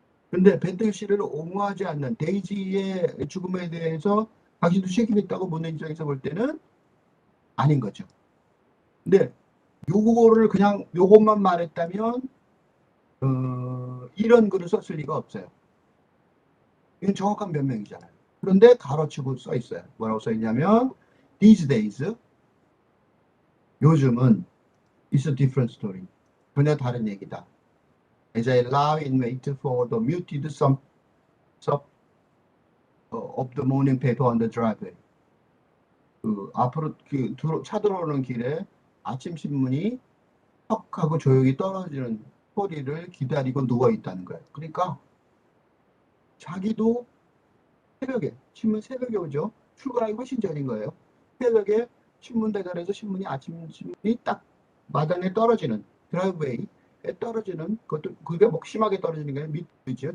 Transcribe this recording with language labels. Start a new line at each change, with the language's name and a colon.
Korean: 근데 배틀시를 옹호하지 않는 데이지의 죽음에 대해서 당신도 책임있다고 묻는 입장에서 볼 때는 아닌 거죠. 근데 요거를 그냥 요것만 말했다면 이런 글을 썼을 리가 없어요. 이건 정확한 변명이잖아요. 그런데 가로치고 써 있어요. 뭐라고 써 있냐면
English: these days
Korean: 요즘은
English: is a different story.
Korean: 전혀 다른 얘기다.
English: As I lie in wait for the muted sum of the morning paper on the driveway.
Korean: 앞으로 차 들어오는 길에 아침 신문이 턱 하고 조용히 떨어지는 소리를 기다리고 누워 있다는 거예요. 그러니까 자기도 새벽에 신문 새벽에 오죠. 출근하기 훨씬 전인 거예요. 새벽에 신문 배달해서 아침 신문이 딱 마당에 떨어지는 드라이브웨이에 떨어지는 그것도 그게 뭐 심하게 떨어지는 게 밑이죠.